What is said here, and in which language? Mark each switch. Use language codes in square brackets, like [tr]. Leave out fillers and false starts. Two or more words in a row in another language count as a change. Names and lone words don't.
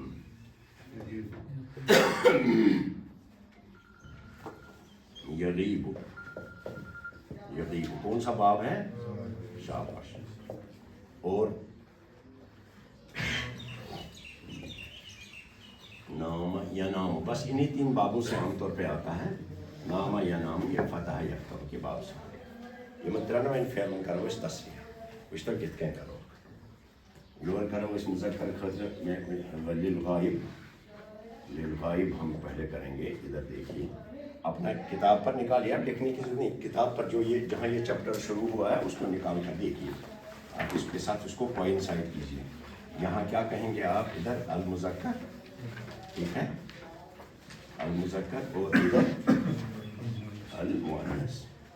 [ur] یغیب، یغیب کون سا باب ہے؟ شاباش۔ اور نام یا نام، بس انہی تین بابوں سے عام طور پہ آتا ہے، نام یا نام، یہ [ar] فتح یفتح [ur] کے باب سے۔ [ks] یہ ترٛنوٕنی فعلن کرو أسۍ تصریح، وٕچھتو کِتھ کٔنۍ کرو۔ یور کرو أسۍ مذکر خٲطرٕ [ur] للغائب ہم پہلے کریں گے، ادھر دیکھیے، اپنا کتاب پر نکالیے، آپ لکھنے کی ضرورت نہیں، کتاب پر جو یہ جہاں یہ چیپٹر شروع ہوا ہے اس کو نکال کر دیکھیے، آپ اس کے ساتھ اس کو کوئنسائڈ کیجیے۔ یہاں کیا کہیں گے آپ؟ ادھر المذکر، ٹھیک ہے، المذکر، اور ادھر المؤنث۔